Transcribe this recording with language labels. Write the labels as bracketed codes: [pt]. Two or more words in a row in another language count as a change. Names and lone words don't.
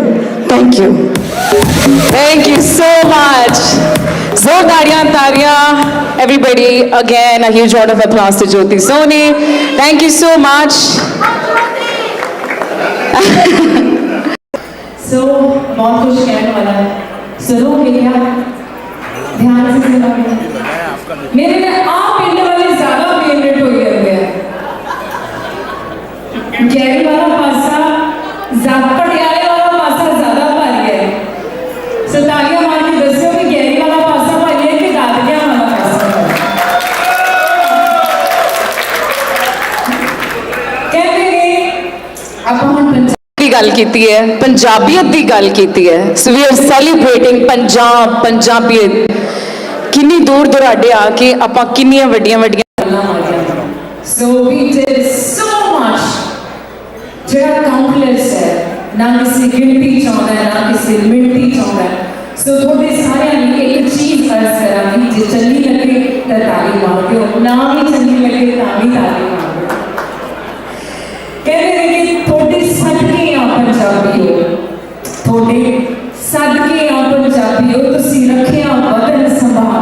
[en] Thank you. Thank you so much. Zordariyan Tariya. Everybody, again, a huge round of applause to Jyoti Soni. Thank you so much. So, [hi] बहुत कुछ कहने वाला है. सुनोगे क्या? ध्यान से सुनोगे. मेरे में आप पिंड वाले ज़्यादा फेवरेट हो गए हैं. गैरी वाला पासा, पटियाले वाला पासा ज़्यादा भारी है. [pa] So ਤਾਲੀਆਂ ਮਾਰ ਕੇ ਦੱਸਿਓ ਕਿ ਗੈਰੀ ਵਾਲਾ ਪਾਸਾ ਭਾਰੀ ਹੈ ਕਿ ਦਾਦਕਿਆਂ ਵਾਲਾ ਪਾਸਾ. [hi] कहते हैं आप हम [pa] ਦੀ ਗੱਲ ਕੀਤੀ ਹੈ, ਪੰਜਾਬੀਅਤ ਦੀ ਗੱਲ ਕੀਤੀ ਹੈ. [en] so we are celebrating Punjab, ਪੰਜਾਬੀਅਤ. [pa] ਕਿੰਨੀ ਦੂਰ ਦੁਰਾਡੇ ਆ ਕੇ ਆਪਾਂ ਕਿੰਨੀਆਂ ਵੱਡੀਆਂ ਵੱਡੀਆਂ ਗੱਲਾਂ ਮਾਰੀਆਂ. [en] So we did so much. [pa] ਜਿਹੜਾ countless ਹੈ, ਨਾ ਕਿਸੇ ਗਿਣਤੀ ਚਾਹੁੰਦਾ ਹੈ, ਨਾ ਕਿਸੇ ਮਿਣਤੀ ਚਾਹੁੰਦਾ ਹੈ. So ਤੁਹਾਡੇ ਸਾਰਿਆਂ ਲਈ ਇੱਕ ਚੀਜ਼ ਅਰਜ਼ ਕਰਾਂਗੀ, ਜੇ ਚੰਗੀ ਲੱਗੇ ਤਾਂ ਤਾਲੀ ਮਾਰ ਦਿਓ, ਨਾ ਵੀ ਚੰਗੀ ਲੱਗੇ ਤਾਂ ਵੀ ਤਾਲੀ ਮਾਰ ਦਿਓ. ਕਹਿੰਦੇ ਨੇ ਕਿ ਤੁਹਾਡੇ ਸਦਕੇ ਆ ਪੰਜਾਬੀਓ, ਤੁਹਾਡੇ ਸਦਕੇ ਆ ਪੰਜਾਬੀਓ, ਤੁਸੀਂ ਰੱਖਿਆ ਵਤਨ ਸੰਭਾਲ.